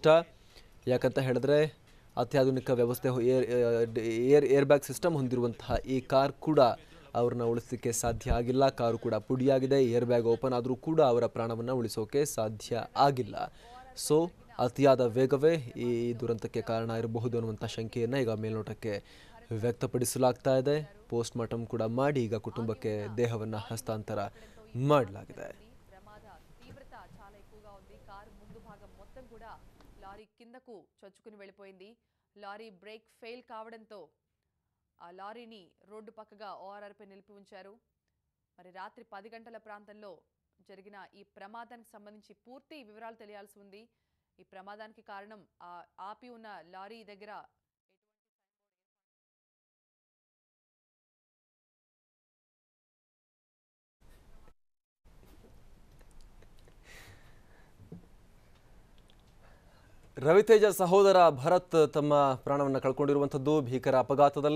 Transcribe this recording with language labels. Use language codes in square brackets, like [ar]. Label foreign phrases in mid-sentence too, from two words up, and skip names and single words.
[kn] ಯಾಕಂತ ಹೇಳಿದ್ರೆ ಅತ್ಯಾಧುನಿಕ ವ್ಯವಸ್ಥೆ [en] air bag system [kn] ಹೊಂದಿರುವಂತಹ ಈ ಕಾರ್ ಕೂಡ ಅವ್ರನ್ನ ಉಳಿಸಲಿಕ್ಕೆ ಸಾಧ್ಯ ಆಗಿಲ್ಲ. ಕಾರು ಕೂಡ ಪುಡಿಯಾಗಿದೆ. [en] air bag open [kn] ಆದರೂ ಕೂಡ ಅವರ ಪ್ರಾಣವನ್ನು ಉಳಿಸೋಕೆ ಸಾಧ್ಯ ಆಗಿಲ್ಲ. ಸೊ ಅತಿಯಾದ ವೇಗವೇ ಈ ದುರಂತಕ್ಕೆ ಕಾರಣ ಇರಬಹುದು ಅನ್ನುವಂಥ ಶಂಕೆಯನ್ನು ಈಗ ಮೇಲ್ನೋಟಕ್ಕೆ ವ್ಯಕ್ತಪಡಿಸಲಾಗ್ತಾ ಇದೆ. [en] post mortem [kn] ಕೂಡ ಮಾಡಿ ಈಗ కుటుంబಕ್ಕೆ దేహವನ್ನು హస్తాంతర ಮಾಡಲಾಗಿದೆ. [te] ప్రమాద తీవ్రత చాలా ఎక్కువగా ఉంది. కారు ముందు భాగం మొత్తం కూడా లారీ కిందకు చొచ్చుకుని వెళ్ళిపోయింది. లారీ [en] brake fail [te] కావడంతో ఆ లారీని రోడ్డు పక్కగా ఓఆర్ఆర్పై నిలిపి ఉంచారు. మరి రాత్రి 10 గంటల ప్రాంతంలో జరిగిన ఈ ప్రమాదానికి సంబంధించి పూర్తి వివరాలు తెలియాల్సి ఉంది. ఈ ప్రమాదానికి కారణం ఆపి ఉన్న లారీ దగ్గర [kn] ರವಿತೇಜ ಸಹೋದರ ಭರತ್ ತಮ್ಮ ಪ್ರಾಣವನ್ನು ಕಳ್ಕೊಂಡಿರುವಂಥದ್ದು ಭೀಕರ ಅಪಘಾತದಲ್ಲಿ.